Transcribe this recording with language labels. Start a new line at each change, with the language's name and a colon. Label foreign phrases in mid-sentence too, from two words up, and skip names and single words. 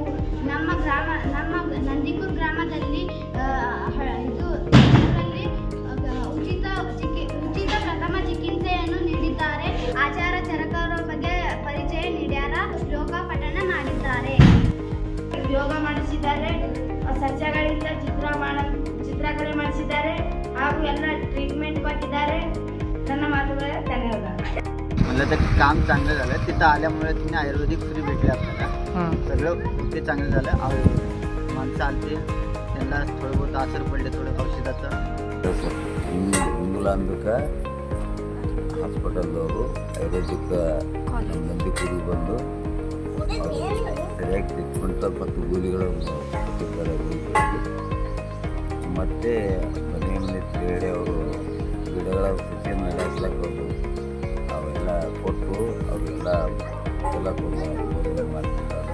Kannada: ನಮ್ಮ ನಂದಿಪುರ ಗ್ರಾಮದಲ್ಲಿ ಉಚಿತ ಪ್ರಥಮ ಚಿಕಿತ್ಸೆಯನ್ನು ನೀಡಿದ್ದಾರೆ. ಆಚಾರ ಚರಕರ ಬಗ್ಗೆ ಪರಿಚಯ ನೀಡ್ಯಾರ. ಶ್ಲೋಕ ಪಠಣ ಮಾಡಿದ್ದಾರೆ. ಯೋಗ ಮಾಡಿಸಿದ್ದಾರೆ. ಸಸ್ಯಗಳಿಂದ ಚಿತ್ರಕಲೆ ಮಾಡಿಸಿದ್ದಾರೆ ಹಾಗೂ ಎಲ್ಲ ट्रीटमेंट ಕೊಟ್ಟಿದ್ದಾರೆ. ನನ್ನ मातुಗಳ ಧನ್ಯವಾದ.
Marathi: मला तर काम चांगलं झालं. तिथं आल्यामुळे तिने आयुर्वेदिक फ्री भेटले आपल्याला. सगळं ते चांगलं झालं. माणसं आलते, त्यांना थोडं बहुत आसर पडले थोडं औषधाचं.
Kannada: ಹಿಂಗುಲಾಂಬಿಕಾ ಹಾಸ್ಪಿಟಲ್ದವರು ಆಯುರ್ವೇದಿಕ್ ನಂದಿಪುರಿಗೆ ಬಂದು ಸರಿಯಾಗಿ ಟ್ರೀಟ್ಮೆಂಟ್ ಸ್ವಲ್ಪ ತೂಗುಲಿಗಳು ಕೊಟ್ಟಿದ್ದಾರೆ. ಮತ್ತು ಮನೆಯಲ್ಲಿ ಬೇರೆ ಅವರು ಗಿಡಗಳ ಸಸಿಯನ್ನು ನಡೆಸ್ಲಕ್ಕೋದು ಅವೆಲ್ಲ ಕೊಟ್ಟು ಅವರೆಲ್ಲ ಮಾಡ್ತಿದ್ದಾರೆ.